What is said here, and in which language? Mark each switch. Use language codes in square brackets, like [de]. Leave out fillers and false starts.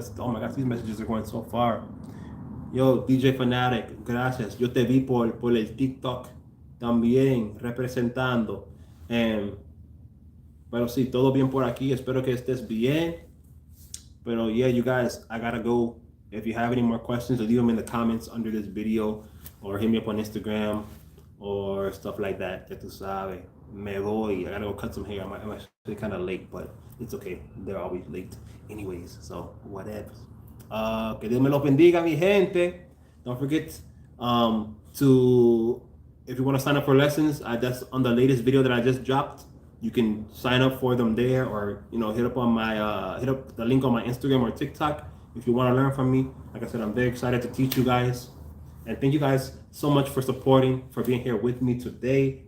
[en] Oh my gosh, these messages are going so far. [es] Yo, DJ Fanatic, gracias. Yo te vi por el TikTok también representando. Em, pero sí, todo bien por aquí. Espero que estés bien. [en] Pero yeah, you guys, I gotta go. If you have any more questions, leave them in the comments under this video or hit me up on Instagram or stuff like that. [es] Ya tú sabes. Me voy. [en] I gotta go cut some hair. I'm actually kind of late, but it's okay. They're always late anyways, so whatever. [es] Que Dios me los bendiga, mi gente. [en] Don't forget to, if you want to sign up for lessons, that's on the latest video that I just dropped. You can sign up for them there, or hit up the link on my Instagram or TikTok if you want to learn from me. Like I said, I'm very excited to teach you guys, and thank you guys so much for supporting, for being here with me today.